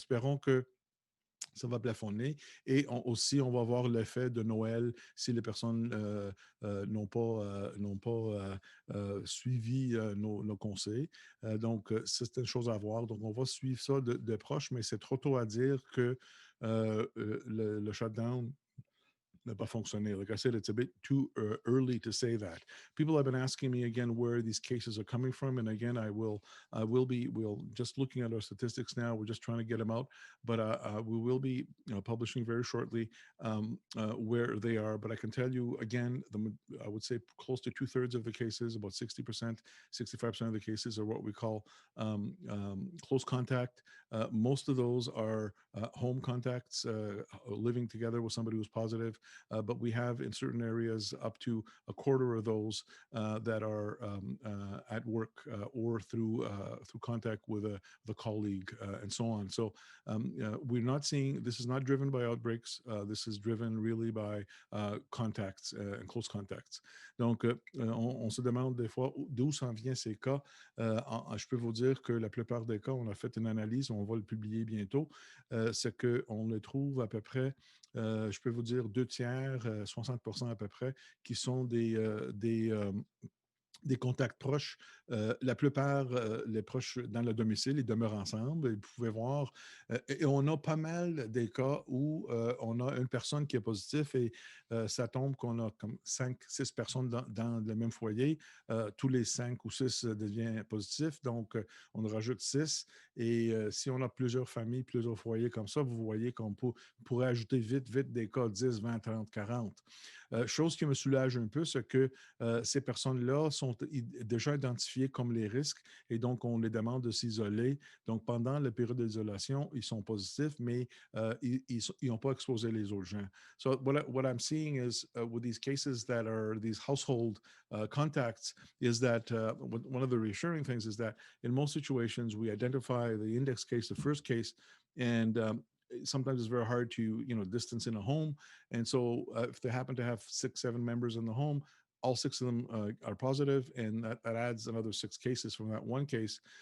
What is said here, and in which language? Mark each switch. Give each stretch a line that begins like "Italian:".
French: Espérons que ça va plafonner. Et aussi, on va voir l'effet de Noël si les personnes n'ont pas suivi nos conseils. Donc, c'est une chose à voir. Donc, on va suivre ça de proche, mais c'est trop tôt à dire que le shutdown n'a pas fonctionné.
English: Like I said, it's a bit too early to say that. People have been asking me again where these cases are coming from, and again, we'll just looking at our statistics now. We're just trying to get them out, but we will be publishing very shortly where they are. But I can tell you again, I would say close to 2/3 of the cases, about 60%, 65% of the cases are what we call close contact. Most of those are home contacts, living together with somebody who's positive, but we have in certain areas up to a quarter of those that are at work or through contact with a colleague and so on. So we're not seeing, this is not driven by outbreaks, this is driven really by contacts and close contacts.
French: Donc, on se demande des fois d'où s'en viennent ces cas. Je peux vous dire que la plupart des cas, on a fait une analyse, on va le publier bientôt, c'est qu'on le trouve à peu près, je peux vous dire 2/3, 60% à peu près, qui sont des contacts proches. La plupart, les proches dans le domicile, ils demeurent ensemble. Vous pouvez voir, et on a pas mal des cas où on a une personne qui est positive et ça tombe qu'on a comme 5, 6 personnes dans le même foyer. Tous les 5 ou 6 deviennent positifs, donc on rajoute 6. Et si on a plusieurs familles, plusieurs foyers comme ça, vous voyez qu'on pourrait ajouter vite des cas 10, 20, 30, 40. Chose qui me soulage un peu, c'est que ces personnes-là sont déjà identifiées comme les risques et donc on les demande de s'isoler. Donc pendant la période d'isolation, ils sont positifs, mais ils n'ont pas exposé les autres gens.
English: So what I'm seeing is with these cases that are these household contacts is that one of the reassuring things is that in most situations we identify the index case, the first case, and sometimes it's very hard to distance in a home, and so if they happen to have 6, 7 members in the home, all 6 of them are positive, and that adds another 6 cases from that one case.